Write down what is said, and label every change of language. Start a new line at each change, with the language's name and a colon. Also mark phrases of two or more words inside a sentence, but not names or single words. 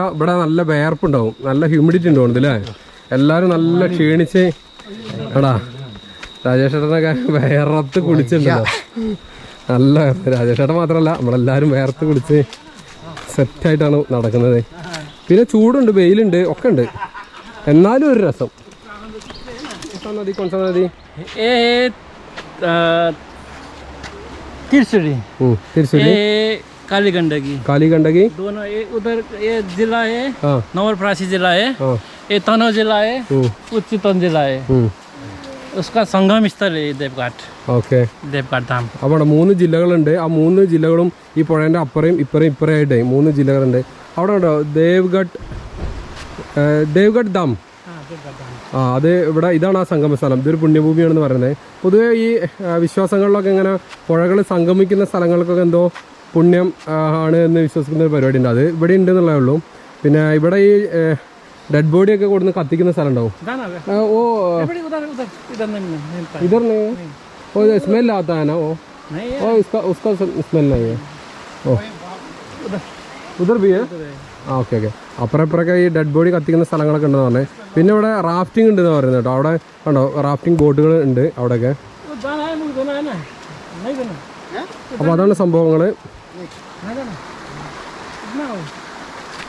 Malayalam: ഇവിടെ നല്ല വേർപ്പുണ്ടാവും, നല്ല ഹ്യൂമിഡിറ്റി ഉണ്ട് തോന്നുന്നില്ലേ. എല്ലാവരും നല്ല ക്ഷീണിച്ച് എടാ രാജേഷേട്ടനൊക്കെ വേർത്ത് കുളിച്ചിട്ടുണ്ടല്ലോ. നല്ല രാജേഷേട്ടൻ മാത്രമല്ല നമ്മളെല്ലാവരും വേർത്ത് കുളിച്ച് സെറ്റായിട്ടാണ് നടക്കുന്നത്. പിന്നെ ചൂടുണ്ട്, വെയിലുണ്ട്, ഒക്കെ ഉണ്ട്. എന്നാലും ഒരു രസം.
Hindi: नदी कौनसा नदी तिरसुरी काली गंडकी दोनों उधर ये जिला है नवलपरासी जिला है, ये तनहुँ जिला है, चितवन जिला है. उसका संगम स्थल है देवघाट. ഓക്കെ देवघाट धाम.
Malayalam: അവിടെ 3 ജില്ലകളുണ്ട്. ആ 3 ജില്ലകളും ഈ പുഴേൻ്റെ അപ്പുറയും ഇപ്പുറമായിട്ട് 3 ജില്ലകളുണ്ട്. അവിടെ ഉണ്ടോ ദേവ്ഗഡ് ഡാം. അത് ഇവിടെ ഇതാണ് ആ സംഗമ സ്ഥലം. ഇതൊരു പുണ്യഭൂമിയാണെന്ന് പറയുന്നത്. പൊതുവേ ഈ വിശ്വാസങ്ങളിലൊക്കെ ഇങ്ങനെ പുഴകൾ സംഗമിക്കുന്ന സ്ഥലങ്ങൾക്കൊക്കെ എന്തോ പുണ്യം ആണ് എന്ന് വിശ്വസിക്കുന്ന ഒരു പരിപാടി ഉണ്ട്. അത് ഇവിടെ ഉണ്ടെന്നുള്ളതേ ഉള്ളൂ. പിന്നെ ഇവിടെ ഈ
English: dead body
Malayalam: കൊടുന്ന് കത്തിക്കുന്ന സ്ഥലം ഉണ്ടാവും.
Hindi: ഓ इधर नहीं है वो स्मेल आता है ना वो उसका स्मेल नहीं है. ओ उधर भी है.
Malayalam: ഓക്കെ അപ്പുറം ഇപ്പുറമൊക്കെ ഈ
English: dead body
Malayalam: കത്തിക്കുന്ന സ്ഥലങ്ങളൊക്കെ ഉണ്ടെന്ന് പറഞ്ഞത്. പിന്നെ ഇവിടെ റാഫ്റ്റിംഗ് ഉണ്ടെന്ന് പറയുന്നത് കേട്ടോ. അവിടെ കണ്ടോ റാഫ്റ്റിംഗ് ബോട്ടുകൾ ഉണ്ട് അവിടെയൊക്കെ. അപ്പോൾ അതാണ് സംഭവങ്ങൾ.